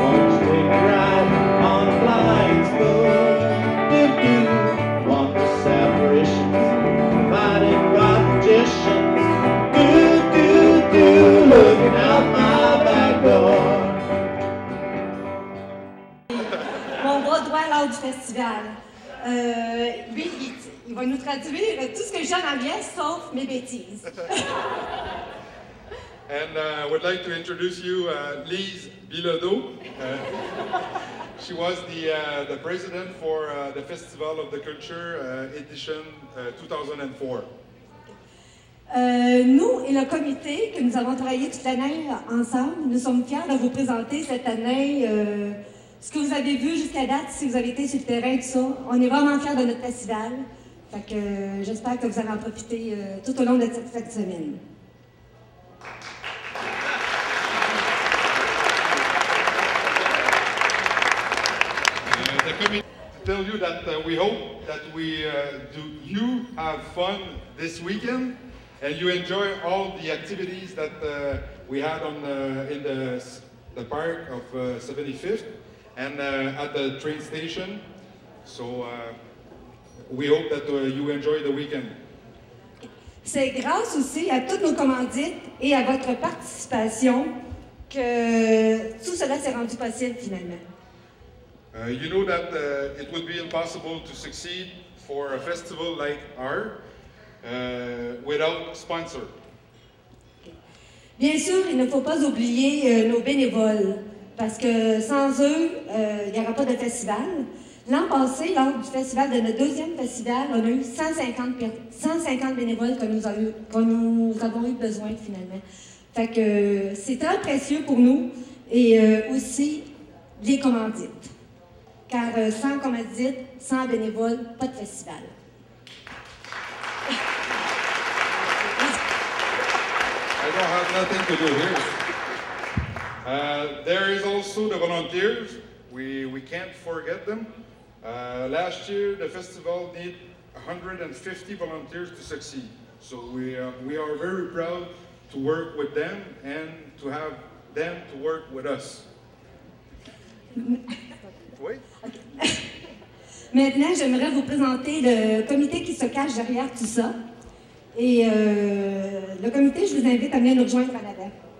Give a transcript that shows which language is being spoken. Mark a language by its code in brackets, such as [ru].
[en] Won't you take a ride on a flying spoon? Do, do, wondrous apparitions, fighting wild magicians. Do, do, do, looking out my back door. [fr] Mon bras droit lors du festival. Lui, il va nous traduire tout ce que j'aime en bien, sauf mes bêtises. [en] And I would like to introduce you Lise Bilodeau. She was the president for the Festival of the Culture edition 2004. [fr] Nous et le comité, que nous avons travaillé toute l'année ensemble, nous sommes fiers de vous présenter cette année ce que vous avez vu jusqu'à date, si vous avez été sur le terrain, tout ça. On est vraiment fiers de notre festival. Fait que j'espère que vous allez en profiter tout au long de cette semaine. [en] The committee tell you that we hope that you have fun this weekend and you enjoy all the activities that we had in the park of 75th and at the train station. So we hope that you enjoy the weekend. [fr] C'est grâce aussi à toutes nos commandites et à votre participation que tout cela s'est rendu possible finalement. [en] You know that it would be impossible to succeed for a festival like ours without sponsor. [fr] Bien sûr, il ne faut pas oublier nos bénévoles, parce que sans eux, il n'y aura pas de festival. L'an passé, lors du festival de notre deuxième festival, on a eu 150 bénévoles que nous avons eu besoin finalement. Fait que c'est très précieux pour nous et aussi les commandites. Car sans commandite, sans bénévoles, pas de festival. [en] I don't have nothing to do here. There is also the volunteers. We can't forget them. Last year, the festival needed 150 volunteers to succeed. So we are very proud to work with them and to have them to work with us. [fr] Oui? Maintenant, j'aimerais vous présenter le comité qui se cache derrière tout ça. Et le comité, je vous invite à venir nous rejoindre en avant.